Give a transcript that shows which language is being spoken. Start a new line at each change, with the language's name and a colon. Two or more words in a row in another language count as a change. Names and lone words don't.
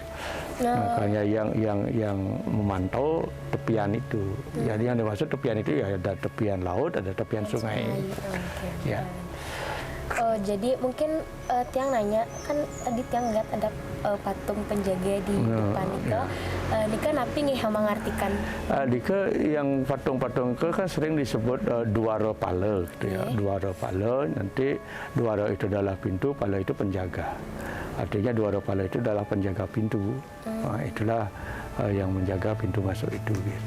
Indonesian: Makanya yang memantau tepian itu. Jadi yang dimaksud tepian itu ya ada tepian laut, ada tepian sungai. Ya. Jadi mungkin Tiang nanya, kan tadi Tiang lihat ada patung penjaga di depan Nika.
Balinese: Nika napi
Indonesian: nih yang mengartikan? Nika yang patung-patung itu kan sering disebut Dwara Pala gitu ya. Dwara Pala, nanti Dwara itu adalah pintu, Pala itu penjaga. Artinya Dwara Pala itu adalah penjaga pintu. Nah, itulah yang menjaga pintu masuk itu gitu.